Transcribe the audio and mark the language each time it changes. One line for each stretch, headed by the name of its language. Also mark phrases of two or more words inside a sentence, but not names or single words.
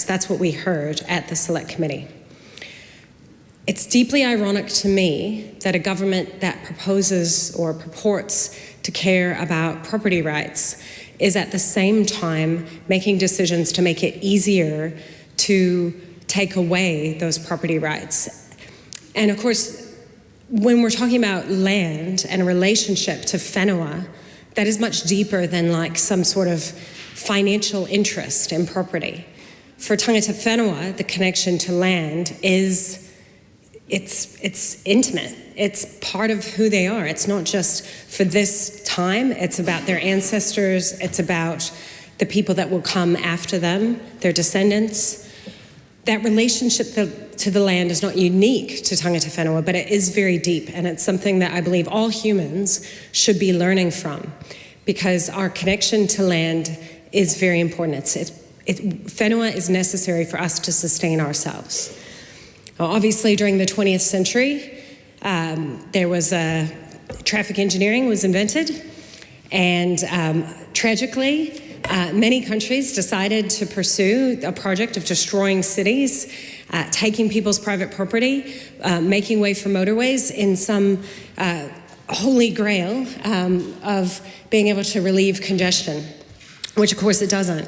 English: That's what we heard at the Select Committee. It's deeply ironic to me that a government that proposes or purports to care about property rights is at the same time making decisions to make it easier to take away those property rights. And of course, when we're talking about land and a relationship to whenua, that is much deeper than like some sort of financial interest in property. For
Māori: tangata whenua,
English: the connection to land is, it's intimate. It's part of who they are. It's not just for this time, it's about their ancestors, it's about the people that will come after them, their descendants. That relationship to the land is not unique to
Māori: tangata whenua,
English: but it is very deep, and it's something that I believe all humans should be learning from, because our connection to land is very important. Whenua is necessary for us to sustain ourselves. Obviously, during the 20th century, there was traffic engineering was invented, and tragically, many countries decided to pursue a project of destroying cities, taking people's private property, making way for motorways in some holy grail of being able to relieve congestion, which of course it doesn't.